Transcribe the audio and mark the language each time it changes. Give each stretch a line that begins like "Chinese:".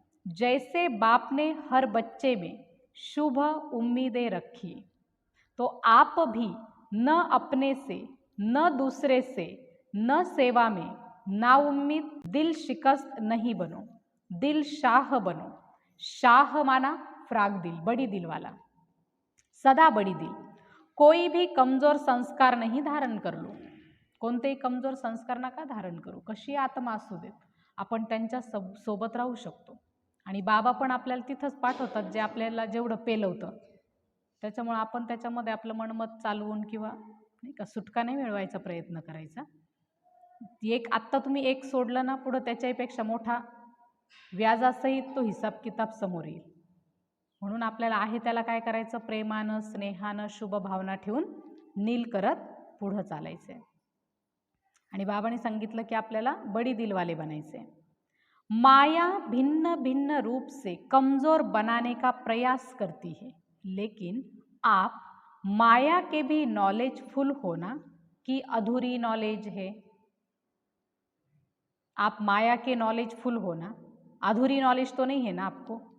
Hindi: जैसे बाप ने हर बच्चे में शुभ उम्मीदें रखी, तो आप भी न अपने से, न दूसरे से, न सेवा में ना उम्मीद, दिल शिकस्त नहीं बनो, दिल शाह बनो. शाह माना फ्राग दिल, बड़ी दिल वाला, सदा बड़ी दिल. कोई भी कमजोर संस्कार नहीं धारण कर लो.
Marathi: कोणतेही कमजोर संस्कार नका धारण करू. कशी आत्मा असू देत, आपण त्यांच्या सोबत राहू शकतो. आणि बाबा पण आपल्याला तिथंच पाठवतात जे आपल्याला जेवढं पेलवतं. त्याच्यामुळे आपण त्याच्यामध्ये आपलं मनमत चालवून किंवा नाही का सुटका नाही मिळवायचा प्रयत्न करायचा. एक आत्ता तुम्ही एक सोडलं ना, पुढं त्याच्यापेक्षा मोठा व्याजासहित तो हिसाब किताब समोर येईल. म्हणून आपल्याला आहे त्याला काय करायचं, प्रेमानं, स्नेहानं, शुभ भावना ठेवून नील करत पुढं चालायचं आहे. आणि बाबांनी सांगितलं की आपल्याला
Hindi: बडी दिलवाले
Marathi: बनायचे.
Hindi: माया भिन्न भिन्न रूप से कमजोर बनाने का प्रयास करती है, लेकिन आप माया के भी नॉलेज फुल होना कि अधूरी नॉलेज है. आप माया के नॉलेज फुल होना, अधूरी नॉलेज तो नहीं है ना आपको.